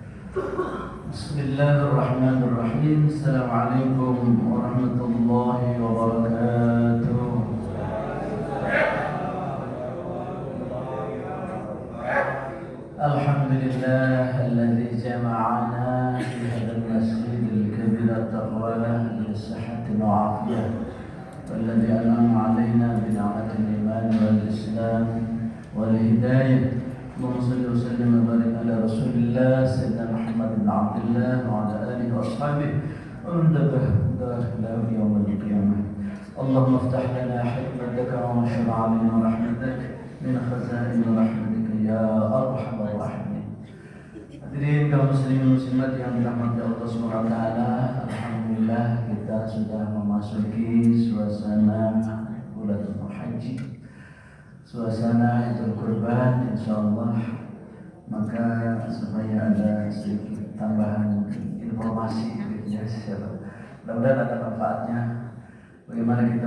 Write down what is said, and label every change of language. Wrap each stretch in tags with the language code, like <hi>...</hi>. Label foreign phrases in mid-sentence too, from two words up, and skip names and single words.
<ar>بسم الله الرحمن الرحيم. السلام عليكم ورحمة الله وبركاته. الحمد لله الذي جمعنا في هذا المسجد الكبير التقوى للصحة والعافية. والذي أنعم علينا بنعمة الإيمان والإسلام والهداية. اللهم صل وسلم وبارك على رسول الله سيدنا محمد بن عبد الله وعلى آله وأصحابه ومن تبعهم إلى يوم القيامة. اللهم افتح لنا حكمتك وانشر علينا رحمتك من خزائن رحمتك يا أرحم الراحمين.</ar> <id>Hadirin kaum muslimin muslimat yang dirahmati Allah</id> <ar>سبحانه وتعالى,</ar> <id>alhamdulillah kita sudah memasuki suasana bulan Haji, suasana Idul Kurban insyaallah. Maka supaya ada sedikit tambahan informasi ya, mudah-mudahan ada manfaatnya bagaimana kita</id>